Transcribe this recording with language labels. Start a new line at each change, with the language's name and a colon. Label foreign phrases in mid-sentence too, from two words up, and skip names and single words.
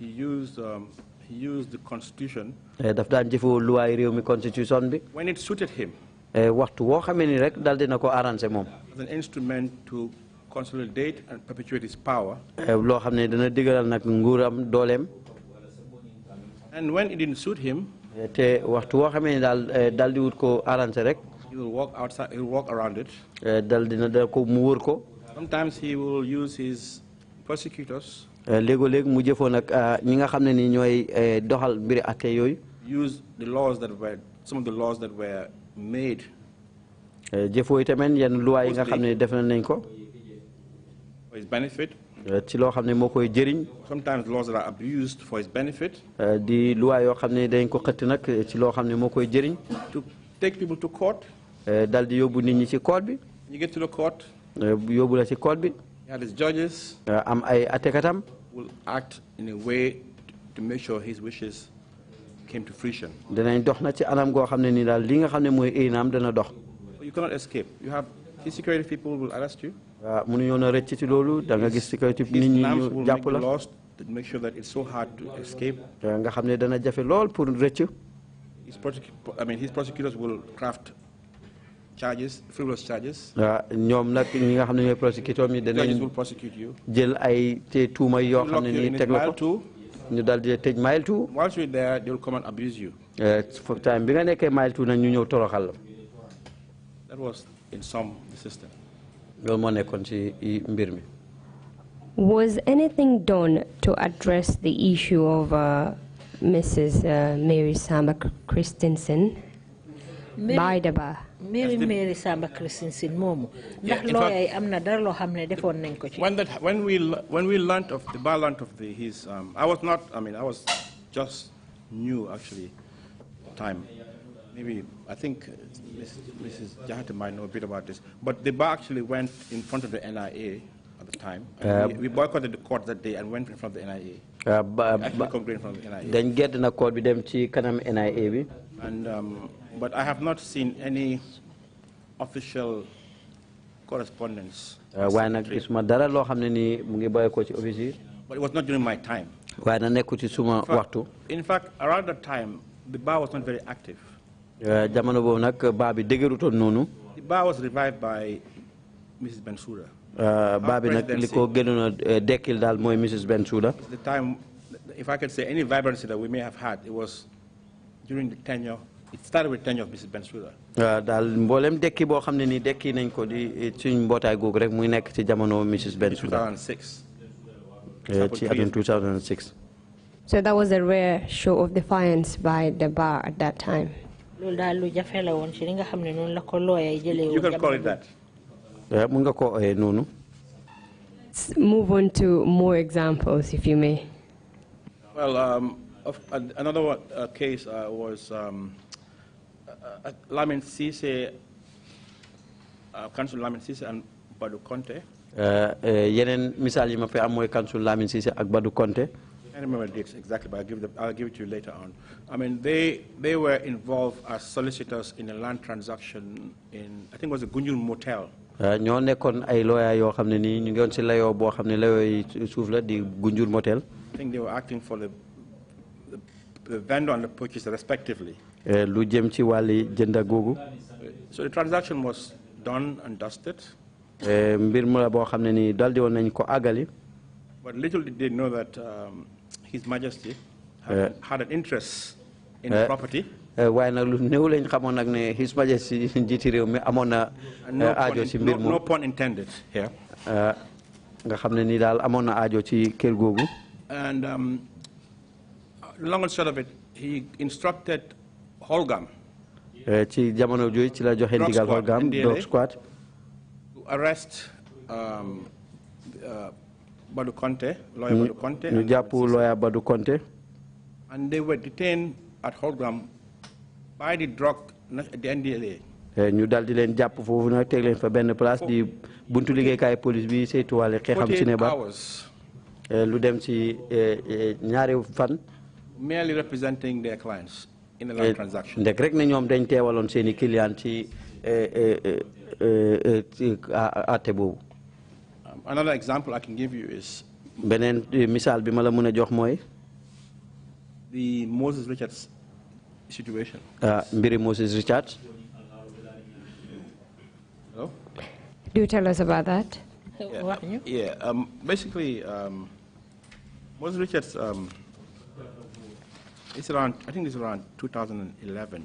English: he used the constitution
Wolof: daf daan jëfoo luwaay réew mi constitution bi
English: when it suited him.
Wolof: waxtu woo xamee ni rek dal dina ko arrangé moom.
English: As an instrument to consolidate and perpetuate his power.
Wolof: loo xam ne dana dëgëral nag nguuram dooleem.
English: And when it didn't suit him,
Wolof: te waxtu woo xamee ni daal di wut ko arrangé rek.
English: he will walk outside. He will walk around it.
Wolof: dal ko mu wër ko.
English: Sometimes he will use his prosecutors.
Wolof: léegoo-léeg mu jëfoon nag ñi nga xam ne ni ñooy doxal mbiri atte yooyu.
English: Use the laws that were some of the laws that were made.
Wolof: jëfoo itamit yenn luwaay yi nga xam ne def nañ ko.
English: For his benefit.
Wolof: ci loo xam ne moo koy jëriñ.
English: Sometimes laws that are abused for his benefit.
Wolof: di luwaay yoo xam ne dañ ko xëtt nag ci loo xam ne moo koy jëriñ.
English: To take people to court.
Wolof: dal di yóbbu nit ñi ci court bi.
English: You get to the court.
Wolof: yóbbu la ci court bi.
English: He had his judges.
Wolof: am ay attekatam.
English: Will act in a way to make sure his wishes came to fruition.
Wolof: danañ dox na ci anam goo xam ne ni daal li nga xam ne mooy éynaam dana dox.
English: You cannot escape. You have the security people will arrest you.
Wolof: waaw mënuñoo na rëcc ci loolu da nga gis security nit ñi ñu jàpp la.
English: To make sure that it's so hard to escape.
Wolof: nga xam ne dana jafe lool pour rëcc.
English: His prosecutors will craft charges, frivolous charges.
Wolof: ñoom nag ñi nga xam ne ñooy prosecutor mi danañ jël ay te tuuma yoo xam ne nii teg la ko ñu dal di tëj mile two.
English: Once you're there, they will come and abuse you.
Wolof: time bi nga nekkee mile two nag ñu ñëw toroxal la.
English: That was in some system.
Wolof: loolu moo nekkoon ci mbir mi.
English: Was anything done to address the issue of Mrs. Mary Samba Christensen by the bar?
Wolof: Mary Samba Christensen momu ndax lawyer amna dara lo xamne defon nañ ko ci.
English: When we learned of the bar learned of his I was just new actually time. Maybe I think Mrs. Jahata might know a bit about this, but the bar actually went in front of the NIA at the time. We boycotted the court that day and went in front of the NIA.
Wolof: Then get na court bi dem ci kanam NIA bi.
English: And but I have not seen any official correspondence.
Wolof: Waaye nag gisuma dara loo xam ne ni mu ngi bàyyi ko ci office yi.
English: But it was not during my time.
Wolof: Waaye na nekku ci suma waxtu.
English: In fact, around that time, the bar was not very active.
Wolof: Jamono boobu nag bar bi dëgërutoon noonu.
English: The bar was revived by Mrs. Bensouda.
Wolof: Bar bi nag li ko gënoon a dekkil daal mooy Mrs. Bensouda.
English: The time, if I could say any vibrancy that we may have had, it was during the tenure. It started with tenure of Mrs. Bensouda.
Wolof: daal mboolem dekki boo xam ne nii dekki nañ ko di suñ mbootaay googu rek muy nekk ci jamono Mrs. Bensouda. 2006. ci atum 2006.
English: So that was a rare show of defiance by the bar at that time. You can call it that.
Wolof: Mun nga ko noonu.
English: Let's move on to more examples, if you may. Well, another case was Lamin Cisse, Council Lamin Cisse and Badu Conte.
Wolof: Yeneen misaal yi ma fi am mooy Council Lamin Cisse ak Badu Conte.
English: I don't remember the dates exactly, but I'll give it to you later on. I mean, they were involved as solicitors in a land transaction in, I think it was a Gunjul Motel.
Wolof: ñoo nekkoon ay lawyer yoo xam ne nii ñu ngi woon ci layoo boo xam ne layoo yi suuf la di Gunjul Motel.
English: I think they were acting for the vendor and the purchaser respectively.
Wolof: Lu jëm ci wàlli jënda googu.
English: So the transaction was done and dusted.
Wolof: Mbir mu la boo xam ne nii daldi woon nañ ko àggali.
English: But little did they know that His Majesty had an interest in the property.
Wolof: waaye nag lu néew lañ xamoon nag ne
English: His Majesty
Wolof: njiiti réew mi amoon na aajo ci mbir
English: no pun intended here.
Wolof: nga xam ne nii daal amoon na aajo ci kër googu.
English: And long and short of it, he instructed Holgam.
Wolof: ci jamono jooju ci la joxe ndigal Holgam Dog Squad.
English: To arrest Badu Conte, lawyer Badu Conte.
Wolof: ñu jàpp lawyer Badu Conte.
English: And they were detained at Holgam by the drug at the NDLA.
Wolof: ñu dal di leen jàpp foofu nag teg leen fa benn place di buntu liggéeykaay police bi saytuwaale xeexam ci ne ba. lu dem ci ñaari fan.
English: Merely representing their clients in a land transaction.
Wolof: ndek rek ne ñoom dañ teewaloon seen i client ci àtte boobu.
English: Another example I can give you is.
Wolof: beneen misaal bi ma la mën a jox mooy.
English: The Moses Richards situation.
Wolof: Mbiri Moses Richards.
English: Hello? Do tell us about that. Basically, Moses Richards, it's around, I think it's around 2011.